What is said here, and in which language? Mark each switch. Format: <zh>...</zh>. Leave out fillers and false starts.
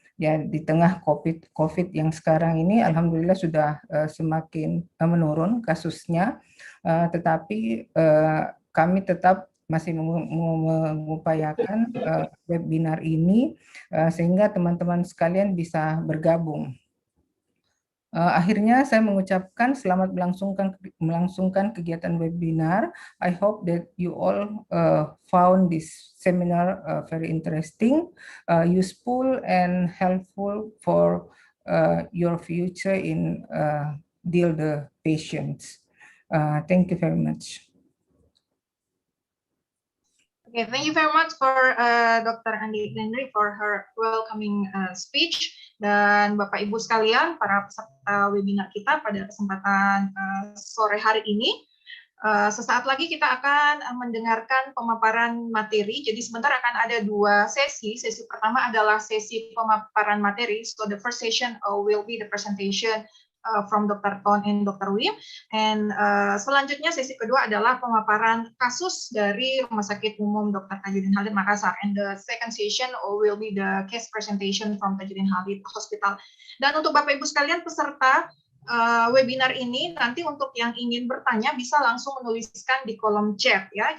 <id>Ya, di tengah COVID yang sekarang ini, alhamdulillah sudah semakin menurun kasusnya, tetapi kami tetap masih mengupayakan webinar ini sehingga teman-teman sekalian bisa bergabung. Akhirnya saya mengucapkan selamat melangsungkan kegiatan webinar.</id> <en>I hope that you all found this seminar very interesting, useful and helpful for your future in deal the patients. Thank you very much. Okay, thank you very much for Dr. Andi Henry for her welcoming speech.</en> <id>Dan Bapak Ibu sekalian, para peserta webinar kita pada kesempatan sore hari ini, sesaat lagi kita akan mendengarkan pemaparan materi. Jadi sebentar akan ada 2 sesi. Sesi pertama adalah sesi pemaparan materi.</id> <en>So the first session will be the presentation from Dr. Ton and Dr. Wim.</en> <id>And selanjutnya sesi kedua adalah pemaparan kasus dari Rumah Sakit Umum Dr. Tajuddin Khalid Makassar.</id> <en>And the second session will be the case presentation from Tajuddin Khalid Hospital.</en> <id>Dan untuk Bapak Ibu sekalian peserta webinar ini, nanti untuk yang ingin bertanya bisa langsung menuliskan di kolom chat ya.</id>